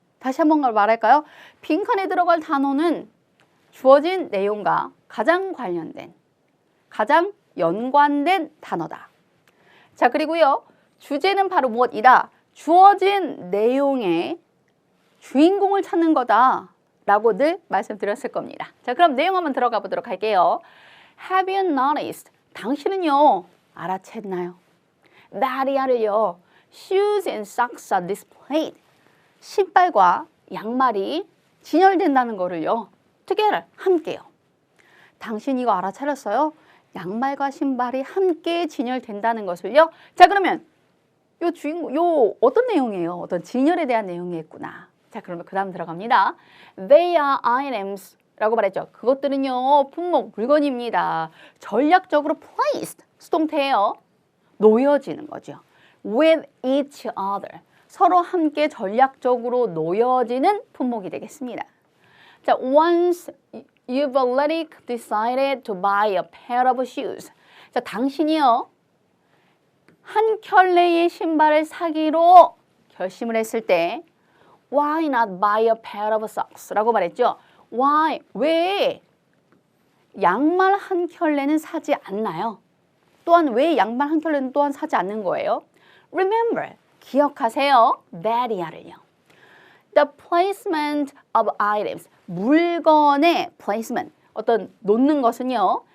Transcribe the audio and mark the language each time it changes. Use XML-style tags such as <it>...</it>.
<ko>다시 한번 말할까요? 빈칸에 들어갈 단어는 주어진 내용과 가장 관련된, 가장 연관된 단어다. 자, 그리고요. 주제는 바로 무엇이다? 주어진 내용의 주인공을 찾는 거다. 라고 늘 말씀드렸을 겁니다. 자, 그럼 내용 한번 들어가 보도록 할게요.</ko> <en>Have you noticed?</en> <ko>당신은요, 알아챘나요?</ko> <en>That shoes and socks are displayed.</en> <ko>신발과 양말이 진열된다는 거를요.</ko> <en>together,</en> <ko>함께요. 당신 이거 알아차렸어요? 양말과 신발이 함께 진열된다는 것을요. 자, 그러면 요 주인공, 요 어떤 내용이에요? 어떤 진열에 대한 내용이겠구나. 자, 그러면 그 다음 들어갑니다.</ko> <en>They are items</en> <ko>라고 말했죠. 그것들은요, 품목, 물건입니다. 전략적으로 placed, 수동태예요. 놓여지는 거죠.</ko> <en>With each other.</en> <ko>서로 함께 전략적으로 놓여지는 품목이 되겠습니다.</ko> <en>자, once you've already decided to buy a pair of shoes.</en> <ko>자, 당신이요, 한 켤레의 신발을 사기로 결심을 했을 때</ko> <en>Why not buy a pair of socks?</en> <ko>라고 말했죠.</ko> <en>Why?</en> <ko>왜 양말 한 켤레는 사지 않나요? 또한 왜 양말 한 켤레는 또한 사지 않는 거예요?</ko> <en>Remember,</en> <ko>기억하세요. that이야를요.</ko> <en>The placement of items,</en> <ko>물건의</ko> <en>placement,</en> <ko>어떤 놓는 것은요.</ko>